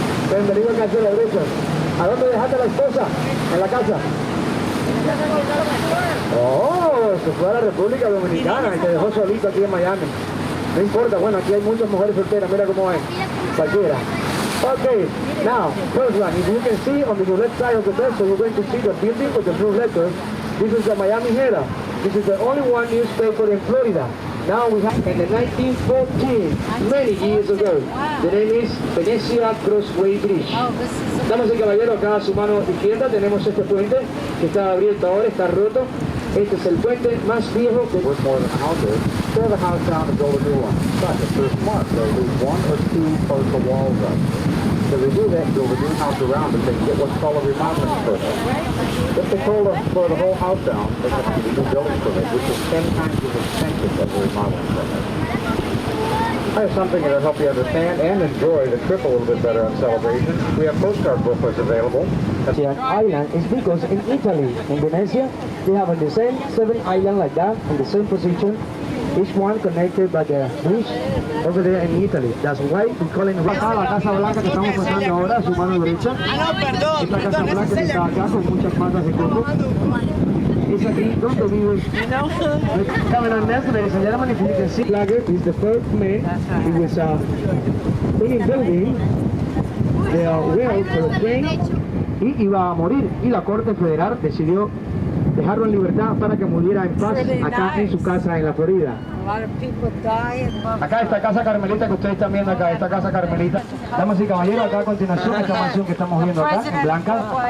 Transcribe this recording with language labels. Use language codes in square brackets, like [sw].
[es] Bienvenido a Casa de la Derecha. ¿A dónde dejaste a la esposa? ¿En la casa? Oh, se fue a la República Dominicana y te dejó solito aquí en Miami. No importa, bueno, aquí hay muchas mujeres solteras, mira cómo es, cualquiera. [en] Okay, now, first one, if you can see on the left side of the vessel, you're going to see the building with the blue letters. This is the Miami Herald. This is the only one newspaper in Florida. Now we have, in the 1914, many years ago, the name is Venecia Crossway Bridge. [es] Damas y caballeros, acá a su mano izquierda tenemos este puente que está abierto ahora, está roto. Este es el puente más viejo que... [en] Worth more than a house is. Tear the house down and build a new one. But if they're smart, they'll leave 1 or 2 partial walls up. So they do that, build a new house around it, they can get what's called a remodeling permit. If they told us for the whole house down, they have to do a new building permit, which is 10 times as expensive as a remodeling permit. I have something that'll help you understand and enjoy the trip a little bit better on Celebration. We have postcard booklets available. Island is because in Italy, in Venezia, they have the same 7 islands like that, in the same position, each one connected by the bridge over there in Italy. That's why we call it [es] la Casa Blanca que estamos pasando ahora a su mano derecha. Esta Casa Blanca que está acá con muchas matas de coco. Es aquí donde vive. [en] Coming on next, ladies and gentlemen, if you can see, Flagger is the first man. He was in building the rail for the train. [es] Y iba a morir, y la Corte Federal decidió dejarlo en libertad para que muriera en paz acá en su casa en la Florida. Acá esta casa carmelita que ustedes están viendo acá, esta casa carmelita. Damas y caballeros, acá a continuación esta mansión que estamos viendo acá, en blanca.